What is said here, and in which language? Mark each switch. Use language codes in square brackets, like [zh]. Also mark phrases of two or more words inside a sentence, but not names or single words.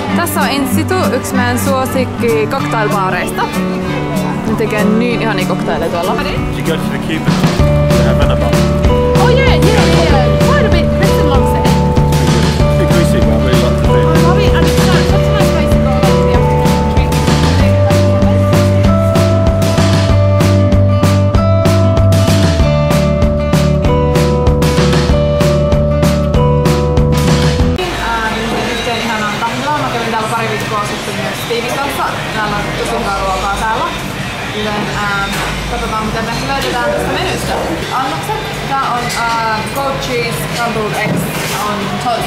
[fi] Tässä on Institu, yksi meidän suosikki cocktailbaareista. Ne tekee niin ihania cocktailleja tuolla. [en] Did you go to the Cuban to have Havana bar? Oh yeah. Quite a bit along there. Big greasy, but I really like the food. I love it, and it's such a nice place to go along with the afternoon drink. [fi] Yhteen ihanaan kahvilaan. Mä kävin täällä pari viikkoa sitten myös tiimin kanssa. Täällä on tosi hyvää ruokaa täällä. Joten katsotaan miten me löydetään tästä menystä. Annokset. Tää on [en] goat cheese, crumbled eggs on toast.